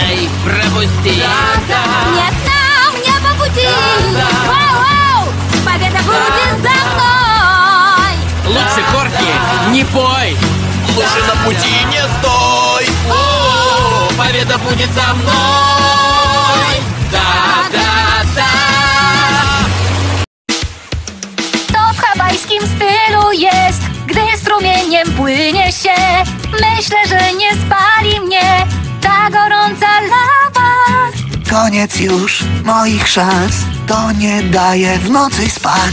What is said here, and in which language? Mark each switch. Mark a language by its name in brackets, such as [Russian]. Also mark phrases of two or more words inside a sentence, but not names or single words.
[Russian] Нет, нам не по пути. пути. Воу-воу, победа будет за мной. Лучше, Кортни, не пой. Лучше на пути не стой. О, победа будет за mной. Da-da-da. [Polish] To w hawajskim stylu jest, gdy strumieniem płynie się. Myślę, że nie spali mnie ta gorąca lawa. Koniec już moich szans, to nie daje w nocy spać.